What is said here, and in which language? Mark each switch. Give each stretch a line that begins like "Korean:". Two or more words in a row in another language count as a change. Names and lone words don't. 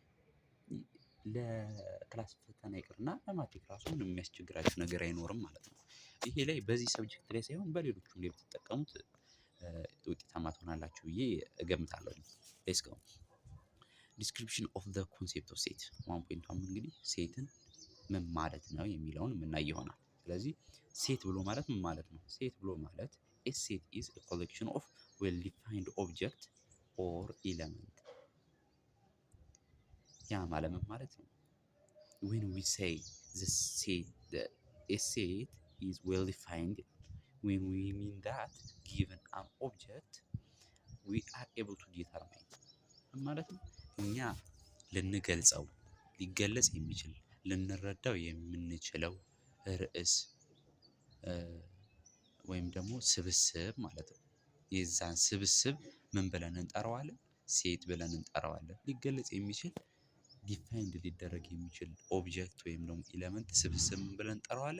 Amharic: ለክላስ ፈተና ይቅርና ለማትሪክ ራሱ ምንም የሚያስቸግራችሁ ነገር አይኖርም ማለት ነው። ይሄ ላይ በዚህ ሰብጀክት ላይ ሳይሆን በሌሎቹም ላይ ብትጠቀሙት ውጤታማ ትሆናላችሁ ብዬ እገምታለሁ።
English: let's go description of the concept of set
Amharic: 1.1 እንግዲህ ሴትን ምን ማለት ነው የሚለውን የምናይ ይሆናል። ስለዚህ ሴት ብሎ ማለት ምን ማለት ነው? ሴት ብሎ ማለት
English: a set is a collection of well defined object or element።
Amharic: ያ ማለት ምን ማለት ነው?
English: when we say a set is well defined, when we mean that given an object we are able to determine
Amharic: ማለት ነው። እኛ ልንገልጸው ሊገለጽ የሚችል ልንረዳው የምንችለው ርዕስ ወይም ደግሞ ስብስብ ማለት ነው። የዛን ስብስብ ምን ብለን እንጠራዋለን? ሴት ብለን እንጠራዋለን። ሊገለጽ የሚችል ዲፋይንድ ሊደረግ የሚችል ኦብጀክት ወይም ደግሞ ኤለመንት ስብስብ ምን ብለን እንጠራዋለን?